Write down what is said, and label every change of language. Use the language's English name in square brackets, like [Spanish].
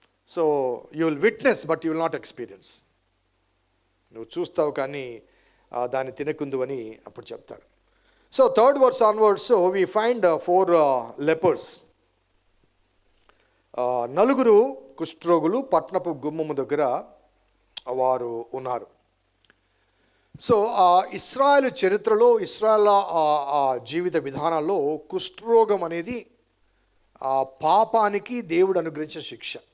[English] So you will witness but you will not experience. [Telugu] నువ్వు చూస్తావు కానీ దాన్ని తినకుందు అని అప్పుడు చెప్తాడు. [English] So 3rd verse onwards we find 4 lepers. [Telugu] 4 కుష్ఠరోగులు పట్టణపు గుమ్మము దగ్గర వారు ఉన్నారు. సో ఇశ్రాయేలు చరిత్రలో, ఇశ్రాయేల్ జీవిత విధానాల్లో కుష్ఠరోగం అనేది పాపానికి దేవుడు అనుగ్రహించిన శిక్ష.